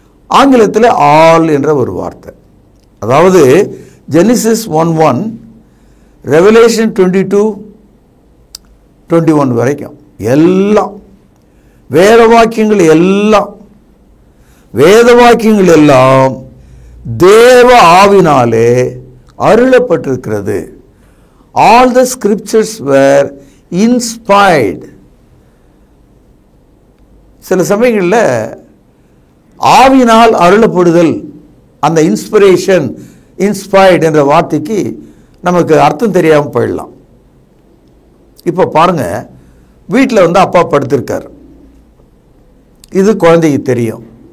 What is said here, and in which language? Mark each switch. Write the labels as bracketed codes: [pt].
[ta] ஆங்கிலத்தில் ஆல் என்ற ஒரு வார்த்தை. அதாவது ஜெனிசிஸ் 1:1 ரெவலேஷன் 22:21 வரைக்கும் எல்லாம் வேத வாக்கியங்கள் எல்லாம். வேத வாக்கியங்கள் எல்லாம் தேவ ஆவினாலே அருளப்பட்டிருக்கிறது. [en] All the scriptures were inspired. [ta] சில சமயங்களில் ஆவினால் அருளப்படுதல், அந்த இன்ஸ்பிரேஷன், இன்ஸ்பயர்ட் என்ற வார்த்தைக்கு நமக்கு அர்த்தம் தெரியாமல் போயிடலாம். இப்போ பாருங்க, வீட்டில் வந்து அப்பா படுத்திருக்கார், இது குழந்தைக்கு தெரியும்.